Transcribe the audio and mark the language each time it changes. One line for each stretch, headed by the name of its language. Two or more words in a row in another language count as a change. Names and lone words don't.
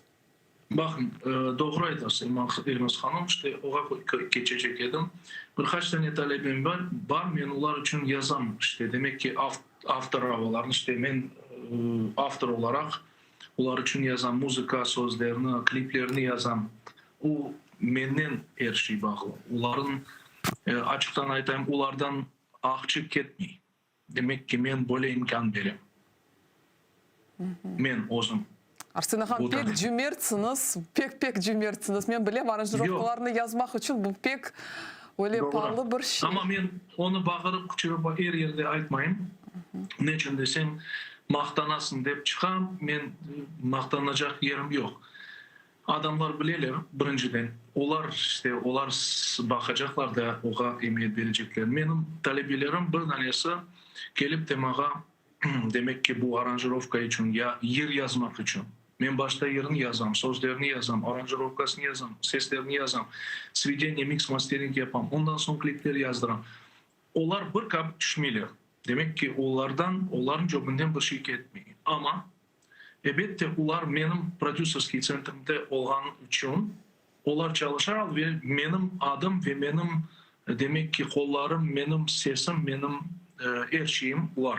Crimean Tatar: Bakın, doğru aytarsın Elmas Hanım, işte oğa geçecek edim. Birkaç tane talebim var, men onlar için yazam. İşte demek ki автор havalarını, işte ben автор olarak onlar için yazam, müzika sözlerini, kliplerini yazam. O menden her şey bağlı. Onların açıktan aytayım, onlardan akçı ketmey. Demek ki men böyle imkan verem. Men özüm. Arsen ağam, pek cömertsiniz, pek cömertsiniz. Men bilem, aranjировкаларını yazmak için bu pek öyle pahalı bir şey. Ama men onu bağırıp küçürüp her yerde aytmayım. Ne için desen maqtanasın dep çıkam, men maqtanacak yerim yok. Adamlar bileler birinciden. Onlar bakacaklar da oğa emniyet verecekler. Benim talebelerim bir tanesi gelip de mağa demek ki bu aranjirovka için ya yer yazmak için. Men başta yerini yazam, sözlerini yazam, aranjirovkasını yazam, seslerini yazam, сведение,
English: mix, mastering
Crimean Tatar: yapam. Ondan sonra klipleri yazdıram. Onlar bir kap düşmeyler. Demek ki onların jobinden bir şey etmeyin. Ama elbette onlar benim prodüserski centrimde olan için onlar çalışar ve benim adım ve benim demek ki kollarım, benim sesim, benim her şeyim var.